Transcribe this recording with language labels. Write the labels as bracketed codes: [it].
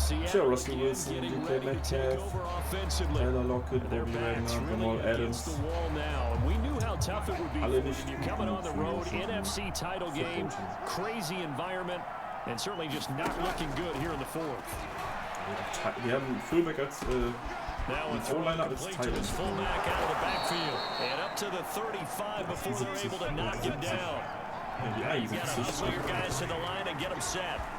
[en] Sure, Russell Wilson, DK Metcalf, Tyler Lockett, Bobby Wagner, Jamal Adams. We knew how tough it would be when you're coming on the road, NFC title game, crazy environment, and certainly just not looking good here in the fourth. [de] Wir haben Fullback als O-Liner als Titan. [en] Fullback out of the backfield and up to the 35 before they're able to knock him down. You got to hustle your guys to the line and get them set.